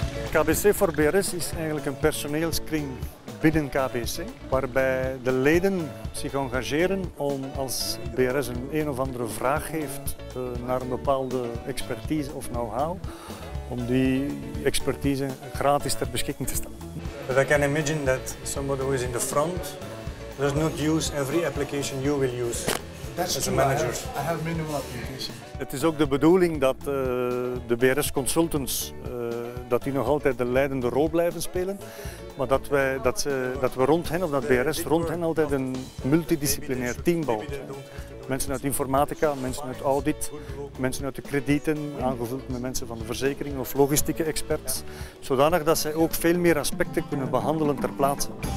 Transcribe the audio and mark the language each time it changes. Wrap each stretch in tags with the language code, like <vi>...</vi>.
<nl>KBC voor BRS is eigenlijk een personeelskring binnen KBC, waarbij de leden zich engageren om als BRS een of andere vraag heeft naar een bepaalde expertise of know-how, om die expertise gratis ter beschikking te stellen.</nl> <en>But I can imagine that somebody who is in the front does not use every application you will use as a manager. I have minimal application.</en> <nl>Het is ook de bedoeling dat de BRS consultants dat die nog altijd de leidende rol blijven spelen, maar dat we rond hen, of dat BRS rond hen altijd een multidisciplinair team bouwt. Mensen uit informatica, mensen uit audit, mensen uit de kredieten, aangevuld met mensen van de verzekering of logistieke experts, zodanig dat zij ook veel meer aspecten kunnen behandelen ter plaatse.</nl>